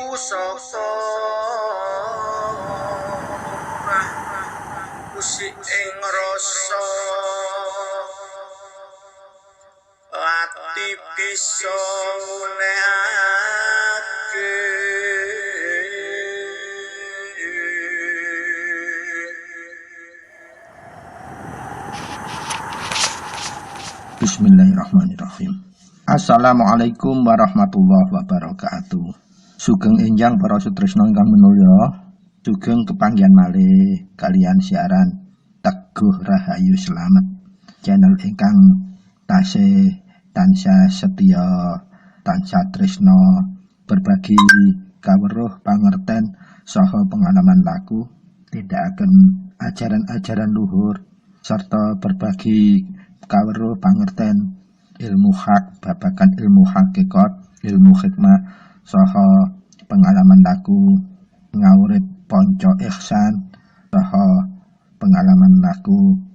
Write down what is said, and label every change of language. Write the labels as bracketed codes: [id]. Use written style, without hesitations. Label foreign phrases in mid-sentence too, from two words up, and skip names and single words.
[jv] sapa usik ing rasa ati bisa ngunehake [ar] بسم الله الرحمن الرحيم. السلام عليكم ورحمة الله وبركاته. [jv] Sugeng enjang para sutresna ingkang minulya, sugeng kepanggihan malih kalian siaran Teguh Rahayu Slamet, channel ingkang tansah setia, tansah tresna berbagi kaweruh pangerten saha pengalaman laku, tindakaken ajaran-ajaran luhur serta berbagi kaweruh pangerten ilmu hak, babagan ilmu hakikat, ilmu hikmah saha pengalaman laku ngawurip panca ihsan saha pengalaman laku